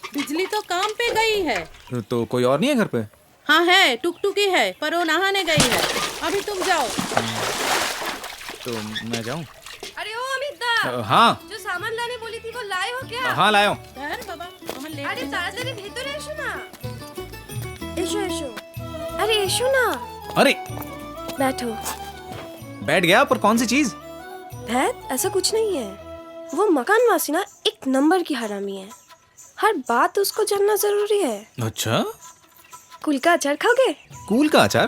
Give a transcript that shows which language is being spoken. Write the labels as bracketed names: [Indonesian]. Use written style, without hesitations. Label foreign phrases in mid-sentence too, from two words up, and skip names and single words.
[Hindi] बिजली तो काम पे गई है। तो कोई और नहीं है घर पे? हाँ है, टुकटुकी है, पर वो नहाने गई है। अभी तुम जाओ। तो मैं जाऊँ? अरे ओ अमिता, हाँ, जो सामान लाने बोली थी वो लाए हो क्या? हाँ लाया हूँ। [Bangla] আরে তাড়াতাড়ি ভিতর এসো না। এসো। আরে এসো না। [Hindi] अरे बैठो। बैठ गया, पर कौन सी चीज? भैत, ऐसा कुछ नहीं है। वो मकान वासी ना एक नंबर की हरामी है। हर बात उसको जानना जरूरी है। अच्छा, कुल का अचार खाओगे? कूल का अचार?